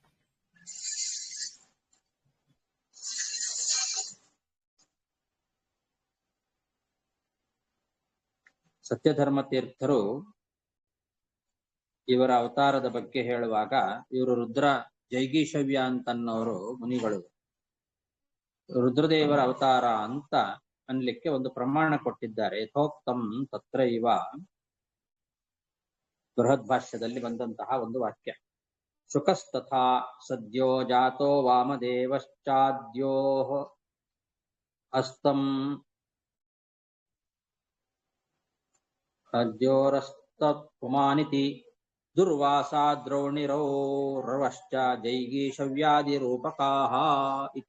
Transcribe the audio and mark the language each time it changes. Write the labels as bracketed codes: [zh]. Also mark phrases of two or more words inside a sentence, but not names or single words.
[kn] ಸತ್ಯಧರ್ಮ ತೀರ್ಥರು ಇವರ ಅವತಾರದ ಬಗ್ಗೆ ಹೇಳುವಾಗ ಇವರು ಜೈಗೀಷವ್ಯ ಅಂತನ್ನೋರು ಮುನಿಗಳು ರುದ್ರದೇವರ ಅವತಾರ ಅಂತ ಅನ್ಲಿಕ್ಕೆ ಒಂದು ಪ್ರಮಾಣ ಕೊಟ್ಟಿದ್ದಾರೆ. [sa] ಯಥೋಕ್ತಂ ತತ್ರ ಇವ [kn] ಬೃಹದ್ ಭಾಷ್ಯದಲ್ಲಿ ಬಂದಂತಹ ಒಂದು ವಾಕ್ಯ. [sa] ಶುಕಸ್ತಥಾ ಸದ್ಯೋ ಜಾತೋ ವಾಮದೇವಶ್ಚಾದ್ಯೋ ಹಸ್ತಂ ಅದ್ಯೋರಸ್ತತ್ಪುಮಾನಿತಿ ದುರ್ವಾಸಾ ದ್ರೋಣಿರೌರವಶ್ಚ ಜೈಗೀಷವ್ಯಾದಿ ರೂಪಕಾಹ ಇತಿ.